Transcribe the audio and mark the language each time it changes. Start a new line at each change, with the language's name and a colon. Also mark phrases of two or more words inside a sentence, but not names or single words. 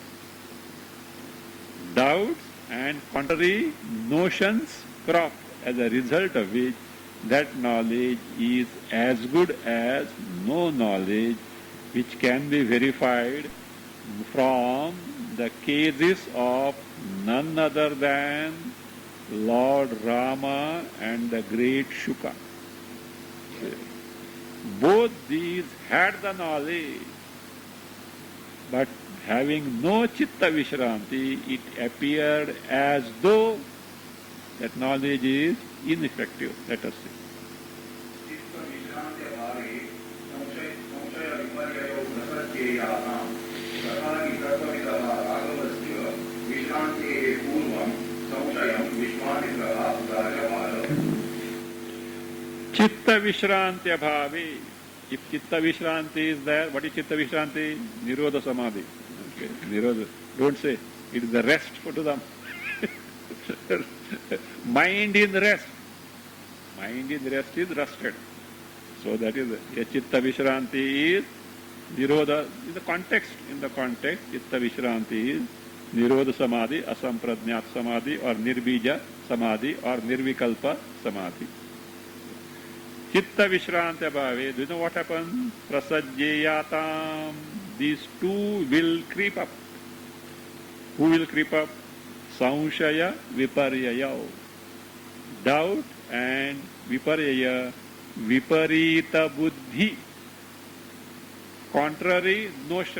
English: Doubts and contrary notions crop, as a result of which that knowledge is as good as no knowledge, which can be verified from the cases of none other than Lord Rama and the great Shuka. Both these had the knowledge, but having no
Sanskrit: चित्त विश्रान्ति,
English: it appeared as though that knowledge is ineffective, let us say.
Sanskrit: चित्त विश्रांति अभावे संशय विपर्ययो प्रसज्येयानां तथा हि तत्त्वविदः राघवस्य विश्रान्तेः पूर्वं संशयं विश्वामित्रः उदाहृतवान्. चित्त विश्रान्ति अभावे.
English: If
Sanskrit: चित्त विश्रान्ति
English: is there, what is
Sanskrit: चित्त विश्रान्ति? निरोध समाधि. Okay. Nirodha.
English: Don't say it is the rest for to them. Mind in rest. Mind in rest is rested. So that is a
Sanskrit: चित्त विश्रान्ति
English: is nirodha. In the context,
Sanskrit: चित्त विश्रान्ति is निरोध समाधि असम्प्रज्ञात समाधि, or निर्बीज समाधि, or निर्विकल्प समाधि. चित्त विश्रान्ति अभावे.
English: Do you know what happens? Prasajyayatam. These two will creep up. Who will creep up?
Sanskrit: संशय विपर्यय.
English: Doubt and viparyaya.
Sanskrit: विपरीत बुद्धि.
English: Contrary notion.